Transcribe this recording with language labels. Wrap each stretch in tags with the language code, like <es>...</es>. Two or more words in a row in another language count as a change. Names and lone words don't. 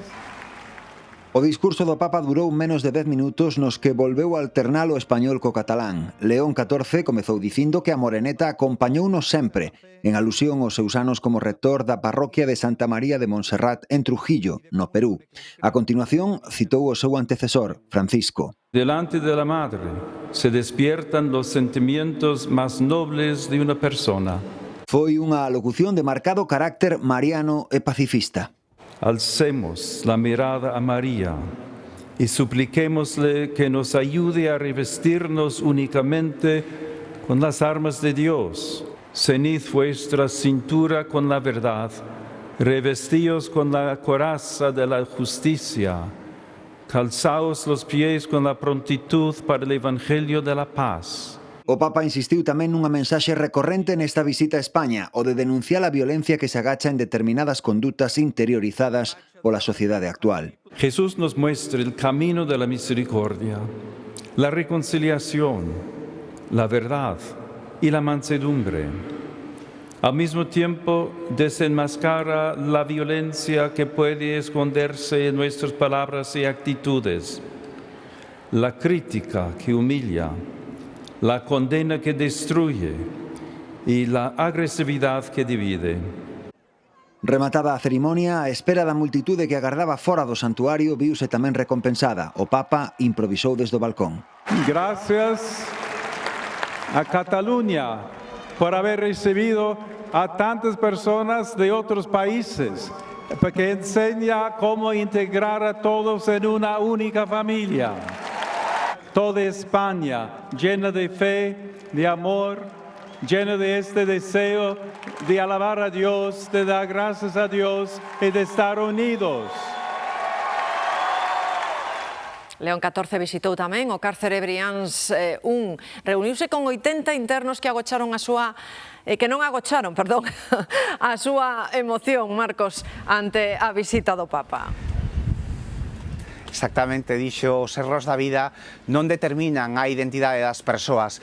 <gl>O discurso do Papa durou menos de 10 minutos nos que volveu a alternar o español co catalán. León XIV comezou dicindo que a Moreneta acompañounos sempre, en alusión aos seus anos como rector da parroquia de Santa María de Montserrat en Trujillo, no Perú. A continuación, citou o seu antecesor, Francisco.</gl> <es>Delante de la Madre se despiertan los sentimientos más nobles de una persona.</es> <gl>Foi unha alocución de marcado carácter mariano e pacifista.</gl> <es>Alcemos la mirada a María y supliquémosle que nos ayude a revestirnos únicamente con las armas de Dios. Cenid vuestra cintura con la verdad, revestíos con la coraza de la justicia, calzaos los pies con la prontitud para el Evangelio de la paz.</es> <gl>O Papa insistiu tamén nunha mensaxe recorrente nesta visita a España, o de denunciar a violencia que se agacha en determinadas condutas interiorizadas pola sociedade actual.</gl> <es>Jesús nos muestra el camino de la misericordia, la reconciliación, la verdad y la mansedumbre. Al mismo tiempo, desenmascara la violencia que puede esconderse en nuestras palabras y actitudes, la crítica que humilla, la condena que destruye y la agresividad que divide.</es> <gl>Rematada a cerimonia, a espera da multitude que agardaba fora do santuario viuse tamén recompensada. O Papa improvisou desde o balcón.</gl> <es>Gracias a Cataluña por haber recibido a tantas personas de otros países, porque enseña cómo integrar a todos en una única familia. Toda España llena de fe, de amor, llena de este deseo de alabar a Dios, de dar gracias a Dios y de estar unidos.</es> <gl>León XIV visitou tamén o cárcere Brians 1. Reuniuse con 80 internos que agocharon a súa a súa emoción, Marcos, ante a visita do Papa. Exactamente, dixo, os erros da vida non determinan a identidade das persoas.</gl>